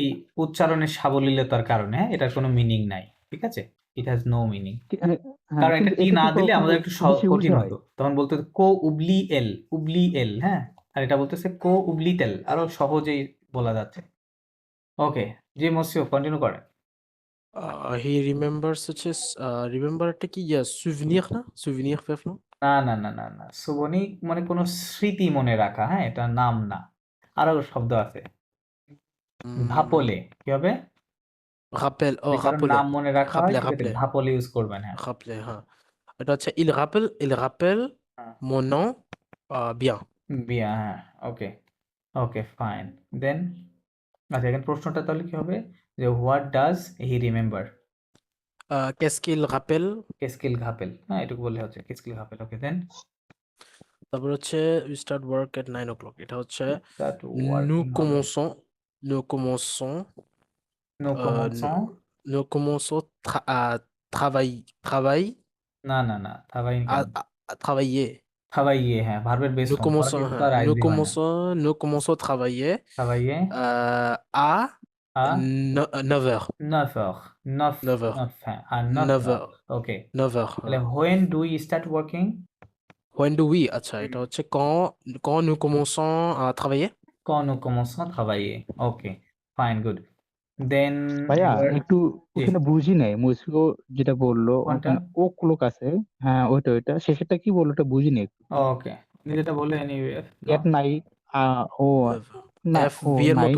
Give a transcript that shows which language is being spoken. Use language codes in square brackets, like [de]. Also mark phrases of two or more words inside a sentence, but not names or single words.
[bn] এই উচ্চারণের সাবলীলতার কারণে, হ্যাঁ, এটার কোনো মিনিং নাই, ঠিক আছে, [en] it has no meaning. [bn] হ্যাঁ, কারণ একটা কিন্তু টি এটা না কি দিলে কখনো আমাদের একটু বেশি ইউজ কঠিন হয়? হতো, তখন বলতে হতো [fr] qu'oublie elle, [bn] হ্যাঁ, আর এটা বলতেছে [fr] qu'oublie-t-elle, [bn] আরো সহজেই বলা যাচ্ছে। ওকে, জি মসিও কন্টিনিউ করেন। [en] he remembers [bn] হচ্ছে রিমেম্বার একটা কি সুভিনির না, সুভিনির ফেফ না? না সুবনিক মানে কোনো স্মৃতি মনে রাখা, হ্যাঁ, এটা নাম না, আরো শব্দ আছে। ভাপলে কি হবে? [fr] rappel, [bn] যদি oh কারোর নাম [fr] rappeler, [bn] মনে রাখা হয় [fr] rappeler, [bn] সেক্ষেত্রে [fr] rappeler, [bn] ভাপলে ইউজ করবেন, হ্যাঁ। [fr] rappeler, হ্যাঁ। এটা হচ্ছে il rappelle [bn] হ্যাঁ, [fr] mon nom bien. [bn] বিয়া, হ্যাঁ, [en] okay okay fine. [bn] দেন আচ্ছা, এখানে প্রশ্নটা তাহলে কি হবে যে [en] what does he remember? [fr] Qu'est-ce qu'il rappelle? qu'est-ce qu'il rappelle, [bn] হ্যাঁ, এটুকু বললে হচ্ছে [fr] qu'est-ce qu'il rappelle. [en] okay, then [bn] তারপর হচ্ছে [en] we start work at 9 o'clock. [bn] এটা হচ্ছে [en] দ্যাট [fr] nous [bn] ওয়ার্কিং হবে। [fr] commençons, nous commençons, [en] নো [fr] nous, কমনসন, nous commençons à travailler, [bn] না থাবাইন কেন? [fr] à travailler. [bn] থাবাইয়ে, হ্যাঁ, ভার্বের বেস ফর্ম, পরে কিন্তু আর আইএনজি হয় না। [fr] Nous commençons à travailler থাবাইয়ে à আ 9 heures. 9 heures, 9, 9 heures. 9, [bn] হ্যাঁ, আর 9 [fr] 9 heures, heures. [en] ওকে। [fr] 9 heures. [bn] তাহলে [en] when do we start working? When do we? [bn] আচ্ছা, এটা হচ্ছে [fr] quand nous commençons à travailler. quand nous commençons à travailler, [en] okay fine, good. then [bn] ভাইয়া এবার একটু জি, ওখানে বুঝি নাই, মুসিও যেটা বললো কোনটা? ওখানে ও ক্লোক আছে। হ্যাঁ, ওইটা শেষেরটা কি বললো ওটা বুঝিনি একটু। ওকে, আপনি যেটা বললেন এনিওয়ে, এট নাই ও [fr] 9 heures. [bn] না, [en] F [bn] ও V এর মতো